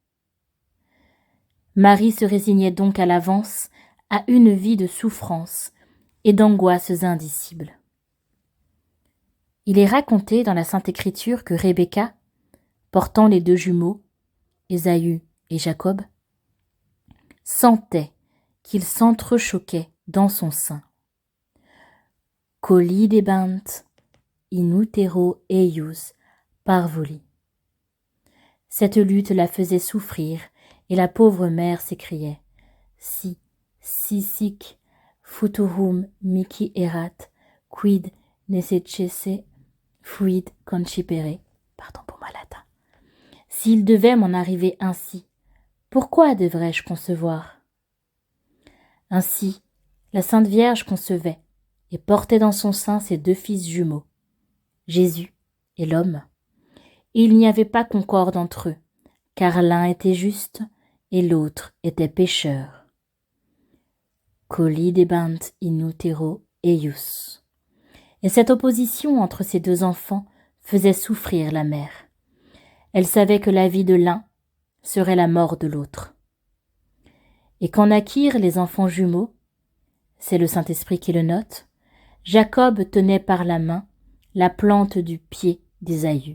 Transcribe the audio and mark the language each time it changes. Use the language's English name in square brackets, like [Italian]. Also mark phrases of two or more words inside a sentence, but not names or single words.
[French] Marie se résignait donc à l'avance à une vie de souffrance et d'angoisses indicibles. Il est raconté dans la Sainte Écriture que Rebecca, portant les deux jumeaux, Ésaü et Jacob, sentait qu'ils s'entrechoquaient dans son sein. [Latin] Collidebant in utero eius parvuli. [French] Cette lutte la faisait souffrir et la pauvre mère s'écriait « [Latin] Si sic futurum mihi erat, quid necesse fuit concipere [French] » Pardon pour ma latin. S'il devait m'en arriver ainsi, pourquoi devrais-je concevoir? Ainsi, la Sainte Vierge concevait et portait dans son sein ses deux fils jumeaux, Jésus et l'homme. Et il n'y avait pas concorde entre eux, car l'un était juste et l'autre était pécheur. [Latin] Collidebant in utero eius. [French] Et cette opposition entre ces deux enfants faisait souffrir la mère. Elle savait que la vie de l'un serait la mort de l'autre. Et quand naquirent les enfants jumeaux, c'est le Saint-Esprit qui le note, Jacob tenait par la main la plante du pied d'Ésaü.